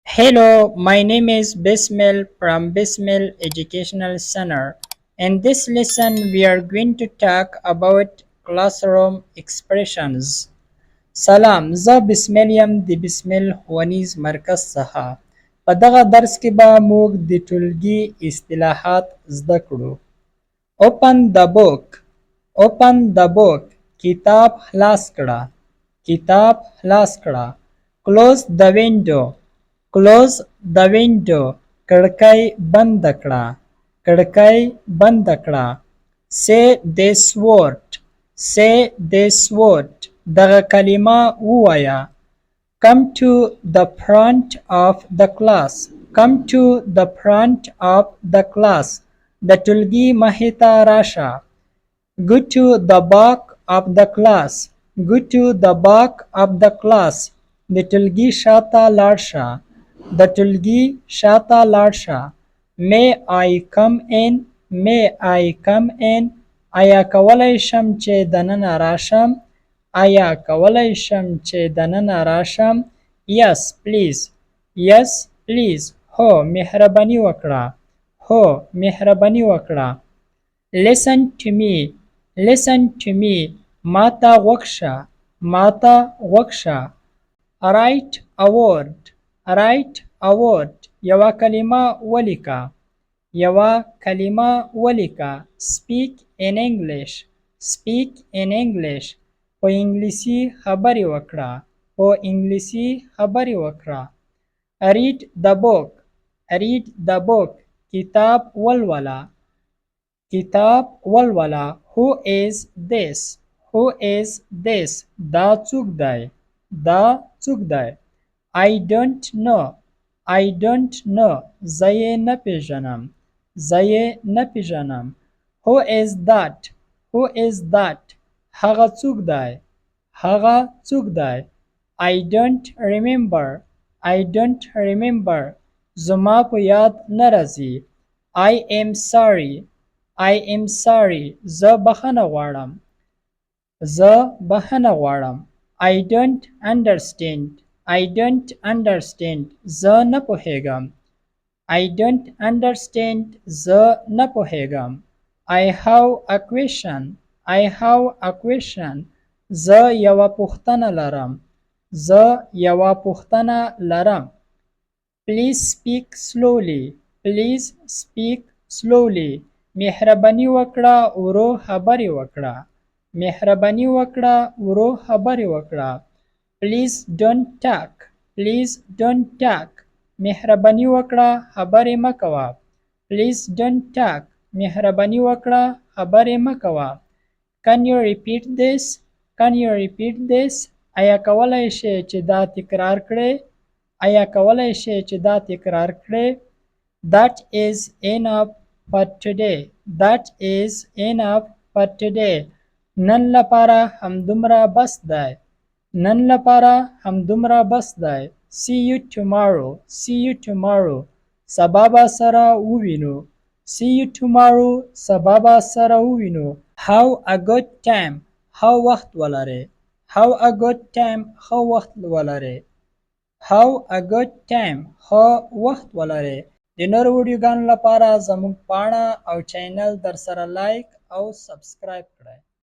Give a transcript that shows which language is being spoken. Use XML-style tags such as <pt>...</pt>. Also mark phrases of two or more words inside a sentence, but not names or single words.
<en>Hello, my name is Bismil from Bismil Educational Center. In this lesson, we are going to talk about classroom expressions.</en> <ps>سلام زه بسمیل یم د بسمیل ښوونیز مرکز څخه په دغه درس کې به موږ د ټولګي اصطلاحات زده کړو.</ps> <en>open the book</en> <ps>کتاب خلاص کړه</ps> <en>close the window</en> <ps>کړکۍ بند کړه</ps> <en>say this word</en> <ps>دغه کلمه ووایه.</ps> <en>come to the front of the class</en> <ps>د ټولګي مخې ته راشه.</ps> <en>go to the back of the class</en> <ps>د ټولګي شاته لاړ شه.</ps> <en>may I come in</en> <ps>آیا کولی شم چې دننه راشم؟</ps> <en>yes please</en> <ps>هو مهرباني وکړه.</ps> <en>listen to me</en> <ps>ما ته غوږ شه.</ps> <en>write a word</en> <ps>یوه کلمه ولیکه.</ps> <en>speak in English</en> <ps>په انګلیسي خبرې وکړه.</ps> <en>read the book</en> <ps>کتاب ولوله.</ps> <en>who is this</en> <ps>دا څوک دی؟</ps> <en>I don't know</en> <ps>زه یې نه پیژنم.</ps> <en>who is that</en> <ps>هغه څوک دی؟</ps> <en>I don't remember</en> <ps>زما په یاد نه راځي.</ps> <en>I am sorry</en> <ps>زه بخښنه غواړم.</ps> <en>I don't understand</en> <ps>زه نه پوهیږم.</ps> <en>I have a question</en> <ps>زه یوه پوښتنه لرم.</ps> <en>please speak slowly</en> <ps>مهرباني وکړه ورو خبرې وکړه.</ps> <en>please don't talk</en> <ps>مهرباني وکړه خبرې مه کوه.</ps> <en>can you repeat this</en> <ps>آیا کولی شې چې دا تکرار کړې؟</ps> <en>that is enough for today</en> <ps>نن لپاره همدومره بس دی.</ps> <en>see you tomorrow</en> <ps>سبا به سره ووینو.</ps> <en>have a good time</en> <ps>ښه وخت ولرئ. د نورو ویډیوګانو لپاره زموږ پاڼه او چینل در سره لایک او سبسکرایب کړئ.</ps>